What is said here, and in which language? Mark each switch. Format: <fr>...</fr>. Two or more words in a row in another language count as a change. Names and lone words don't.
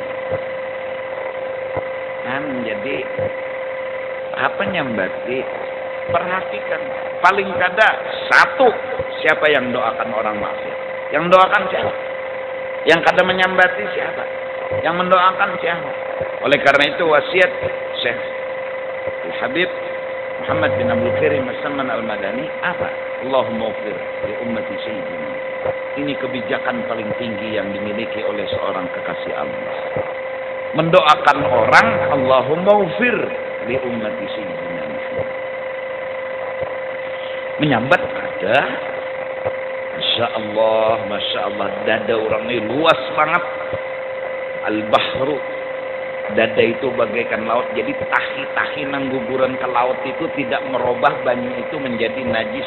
<bjn>Jadi apa nyambati, perhatikan paling kada satu, siapa yang doakan orang maksiat, yang doakan siapa, yang kada menyambati siapa, yang mendoakan siapa.</bjn> <id>Oleh karena itu wasiat Syekh Habib Muhammad bin Abdul Karim As-Samman Al-Madani apa?</id> <ar>اللهم اغفر لأمة سيدنا.</ar> <id>Ini kebijakan paling tinggi yang dimiliki oleh seorang kekasih Allah. Mendoakan orang,</id> <ar>اللهم اغفر لأمة سيدنا.</ar> <id>Menyambat ada,</id> <ar>ما شاء الله,</ar> <id>dada orang ini luas banget. Al-bahru Dada itu bagaikan laut. Jadi tahi-tahi nang guguran ke laut itu tidak merubah banyu itu menjadi najis.</id>